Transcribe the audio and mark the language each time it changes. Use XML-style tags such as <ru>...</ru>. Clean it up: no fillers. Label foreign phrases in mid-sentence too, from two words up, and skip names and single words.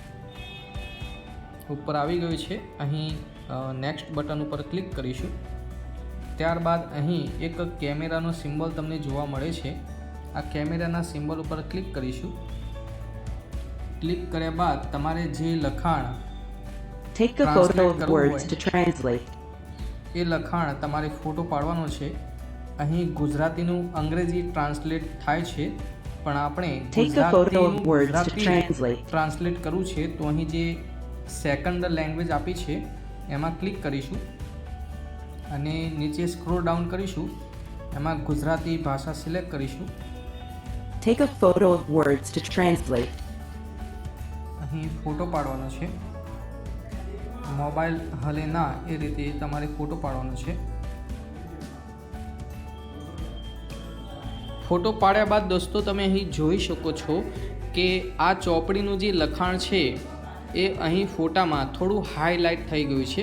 <gu>ઉપર આવી ગયું છે, અહીં</gu> <en>next button</en> <gu>ઉપર ક્લિક કરીશું। ત્યારબાદ અહીં એક કેમેરાનો સિમ્બોલ તમને જોવા મળે છે, આ કેમેરાના સિમ્બોલ ઉપર ક્લિક કરીશું। ક્લિક કર્યા બાદ તમારે જે લખાણ</gu> <en>Take a photo of words to translate.</en> <gu>એ લખાણ તમારે ફોટો પાડવાનો છે। અહીં ગુજરાતીનું અંગ્રેજી ટ્રાન્સલેટ થાય છે, પણ આપણે</gu> <en>Take a photo of words to translate.</en> <gu>ટ્રાન્સલેટ કરવું છે તો અહીં જે</gu> <en>second language</en> <gu>આપી છે એમાં ક્લિક કરીશું અને નીચે</gu> <en>scroll down</en> <gu>કરીશું, એમાં ગુજરાતી ભાષા સિલેક્ટ કરીશું।</gu> <en>Take a photo of words to translate.</en> <gu>અહીં ફોટો પાડવાનો છે, મોબાઈલ હલે ના એ રીતે તમારે ફોટો પાડવાનો છે। ફોટો પાડ્યા બાદ દોસ્તો તમે અહીં જોઈ શકો છો કે આ ચોપડીનું જે લખાણ છે એ અહીં ફોટામાં થોડું હાઇલાઇટ થઈ ગયું છે।</gu>